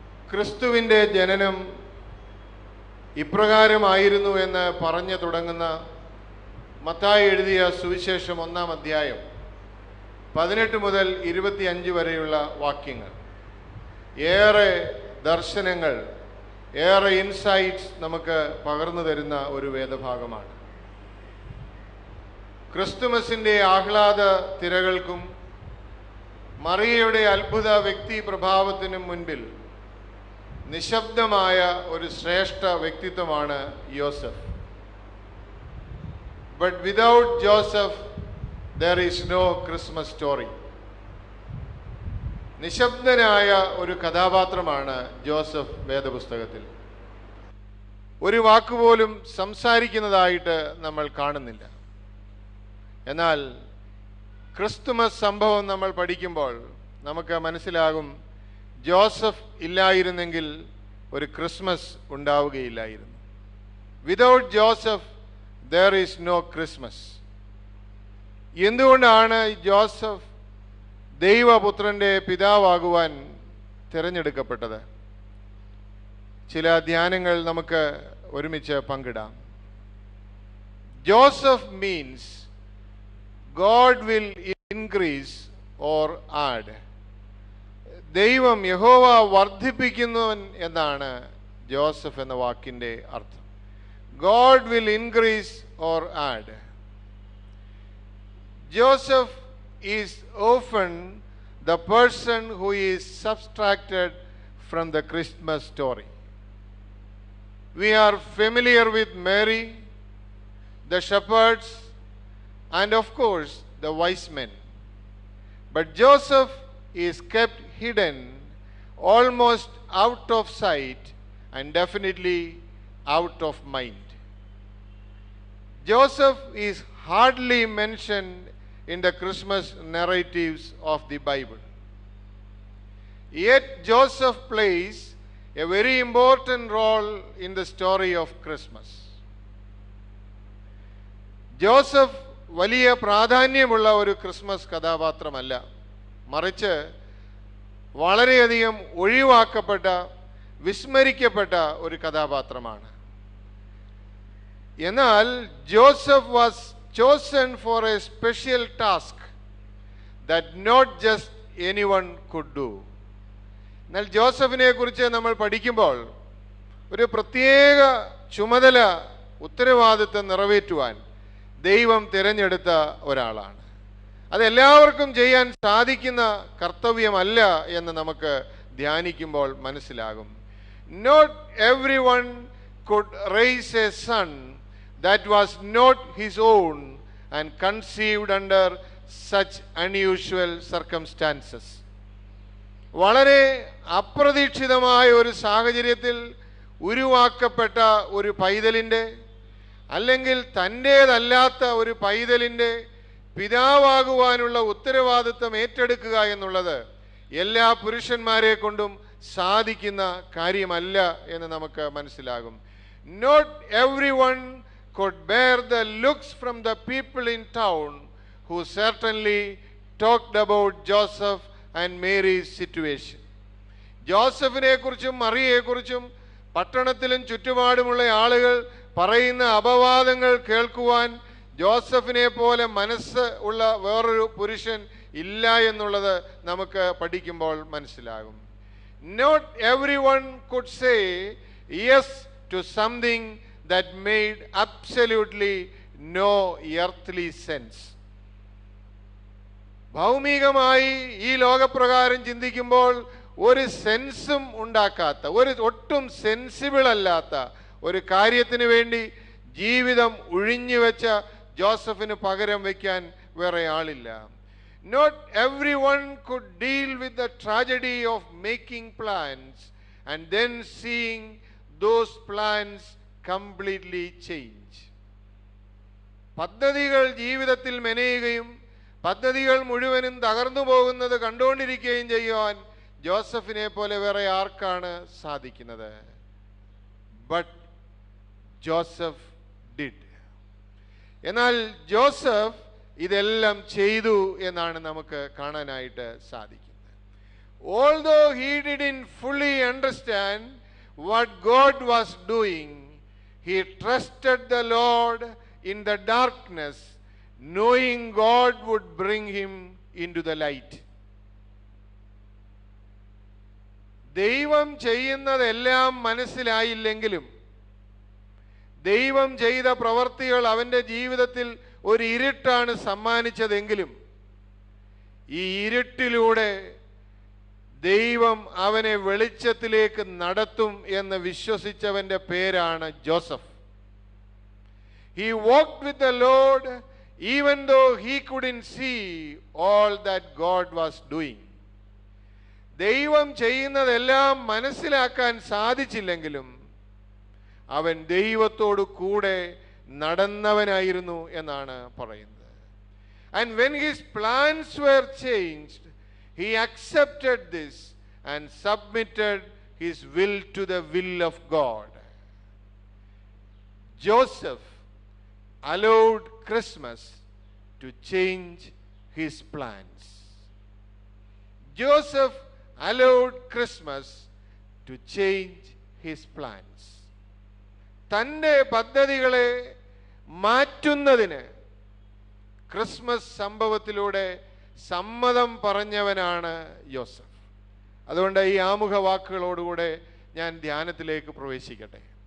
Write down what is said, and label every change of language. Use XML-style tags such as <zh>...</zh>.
<ml>ക്രിസ്തുവിൻ്റെ ജനനം ഇപ്രകാരമായിരുന്നു എന്ന് പറഞ്ഞു തുടങ്ങുന്ന മത്തായി എഴുതിയ സുവിശേഷം 1-ാം അധ്യായം 18 മുതൽ 25 വരെയുള്ള വാക്യങ്ങൾ ഏറെ ദർശനങ്ങൾ, ഏറെ ഇൻസൈറ്റ്സ് നമുക്ക് പകർന്നു തരുന്ന ഒരു വേദഭാഗമാണ്. ക്രിസ്തുമസിൻ്റെ ആഹ്ലാദ തിരകൾക്കും മറിയയുടെ അത്ഭുത വ്യക്തി പ്രഭാവത്തിനും മുൻപിൽ നിശബ്ദമായ ഒരു ശ്രേഷ്ഠ വ്യക്തിത്വമാണ് യോസഫ്.</ml> <en>But without Joseph there is no Christmas story.</en> <ml>നിശബ്ദനായ ഒരു കഥാപാത്രമാണ് ജോസഫ് വേദപുസ്തകത്തിൽ. ഒരു വാക്കുപോലും സംസാരിക്കുന്നതായിട്ട് നമ്മൾ കാണുന്നില്ല. എന്നാൽ ക്രിസ്തുമസ് സംഭവം നമ്മൾ പഠിക്കുമ്പോൾ നമുക്ക് മനസ്സിലാകും, ജോസഫ് ഇല്ലായിരുന്നെങ്കിൽ ഒരു Christmas ഉണ്ടാവുകയില്ലായിരുന്നു.</ml> <en>Without Joseph there is no Christmas.</en> <ml>എന്തുകൊണ്ടാണ് ജോസഫ് ദൈവപുത്രൻ്റെ പിതാവാകുവാൻ തിരഞ്ഞെടുക്കപ്പെട്ടത്? ചില ധ്യാനങ്ങൾ നമുക്ക് ഒരുമിച്ച് പങ്കിടാം.</ml> <en>Joseph means God will increase or add.</en> <ml>ദൈവം, യഹോവ വർദ്ധിപ്പിക്കുന്നവൻ എന്നാണ് ജോസഫ് എന്ന വാക്കിൻ്റെ അർത്ഥം.</ml> <en>God will increase or add. Joseph is often the person who is subtracted from the Christmas story. We are familiar with Mary, the shepherds, and of course the wise men. But Joseph is kept hidden, almost out of sight and definitely out of mind. Joseph is hardly mentioned in the Christmas narratives of the Bible. Yet Joseph plays a very important role in the story of Christmas.</en> <ml>Joseph വലിയ പ്രാധാന്യമുള്ള ഒരു Christmas കഥാപാത്രമല്ല, മറിച്ച് വളരെയധികം ഒഴിവാക്കപ്പെട്ട, വിസ്മരിക്കപ്പെട്ട ഒരു കഥാപാത്രമാണ്. എന്നാൽ</ml> <en>Joseph was chosen for a special task that not just anyone could do.</en> <ml>എന്നാൽ ജോസഫിനെ കുറിച്ച് നമ്മൾ പഠിക്കുമ്പോൾ ഒരു പ്രത്യേക ചുമതല, ഉത്തരവാദിത്വം നിറവേറ്റുവാൻ ദൈവം തിരഞ്ഞെടുത്ത ഒരാളാണ്. അതെല്ലാവർക്കും ചെയ്യാൻ സാധിക്കുന്ന കർത്തവ്യമല്ല എന്ന് നമുക്ക് ധ്യാനിക്കുമ്പോൾ മനസ്സിലാകും.</ml> <en>Not every one could raise a son that was not his own and conceived under such unusual circumstances.</en> <ml>വളരെ അപ്രതീക്ഷിതമായ ഒരു സാഹചര്യത്തിൽ ഉരുവാക്കപ്പെട്ട ഒരു പൈതലിൻ്റെ, അല്ലെങ്കിൽ തൻ്റേതല്ലാത്ത ഒരു പൈതലിൻ്റെ പിതാവാകുവാനുള്ള ഉത്തരവാദിത്വം ഏറ്റെടുക്കുക എന്നുള്ളത് എല്ലാ പുരുഷന്മാരെ കൊണ്ടും സാധിക്കുന്ന കാര്യമല്ല എന്ന് നമുക്ക് മനസ്സിലാകും.</ml> <en>Not every one could bear the looks from the people in town who certainly talked about Joseph and Mary's situation.</en> <ml>ജോസഫിനെ കുറിച്ചും മറിയയെക്കുറിച്ചും പട്ടണത്തിലും ചുറ്റുപാടുമുള്ള ആളുകൾ പറയുന്ന അപവാദങ്ങൾ കേൾക്കുവാൻ ജോസഫിനെ പോലെ മനസ്സ് ഉള്ള വേറൊരു പുരുഷൻ ഇല്ല എന്നുള്ളത് നമുക്ക് പഠിക്കുമ്പോൾ മനസ്സിലാകും.</ml> <en>Not every one could say yes to something that made absolutely no earthly sense.</en> <ml>ഭൗമികമായി ഈ ലോകപ്രകാരം ചിന്തിക്കുമ്പോൾ ഒരു സെൻസും ഉണ്ടാക്കാത്ത, ഒട്ടും സെൻസിബിൾ അല്ലാത്ത ഒരു കാര്യത്തിന് വേണ്ടി ജീവിതം ഒഴിഞ്ഞുവെച്ച ജോസഫിന് പകരം വയ്ക്കാൻ വേറെ ആളില്ല.</ml> <en>Not everyone could deal with the tragedy of making plans and then seeing those plans completely change.</en> <ml>പദ്ധതികൾ ജീവിതത്തിൽ മെനയുകയും പദ്ധതികൾ മുഴുവനും തകർന്നു പോകുന്നത് കണ്ടുകൊണ്ടിരിക്കുകയും ചെയ്യുവാൻ ജോസഫിനെ പോലെ വേറെ ആർക്കാണ് സാധിക്കുന്നത്?</ml> <en>But Joseph did.</en> <ml>എന്നാൽ ജോസഫ് ഇതെല്ലാം ചെയ്തു എന്നാണ് നമുക്ക് കാണാനായിട്ട് സാധിക്കുന്നത്.</ml> <en>Although he didn't fully understand what God was doing, he trusted the Lord in the darkness, knowing God would bring him into the light.</en> <ml>ദൈവം ചെയ്യുന്നതെല്ലാം മനസ്സിലായില്ലെങ്കിലും, ദൈവം ചെയ്ത പ്രവർത്തികൾ അവൻ്റെ ജീവിതത്തിൽ ഒരു ഇരുട്ടാണ് സമ്മാനിച്ചതെങ്കിലും, ഈ ഇരുട്ടിലൂടെ ദൈവം അവനെ വെളിച്ചത്തിലേക്ക് നടത്തും എന്ന് വിശ്വസിച്ചവന്റെ പേരാണ് Joseph.</ml> <en>He walked with the Lord even though he couldn't see all that God was doing.</en> <ml>ദൈവം ചെയ്യുന്നതെല്ലാം മനസ്സിലാക്കാൻ സാധിച്ചില്ലെങ്കിലും അവൻ ദൈവത്തോട് കൂടെ നടന്നവനായിരുന്നു എന്നാണ് പറയുന്നത്.</ml> <en>And when his plans were changed, he accepted this and submitted his will to the will of God. Joseph allowed Christmas to change his plans. Joseph allowed Christmas to change his plans.</en> <ml>തൻ്റെ പദ്ധതികളെ മാറ്റുന്നതിന് Christmas സംഭവത്തിലൂടെ സമ്മതം പറഞ്ഞവനാണ് യോസഫ്. അതുകൊണ്ട് ഈ ആമുഖ വാക്കുകളോടുകൂടെ ഞാൻ ധ്യാനത്തിലേക്ക് പ്രവേശിക്കട്ടെ.</ml>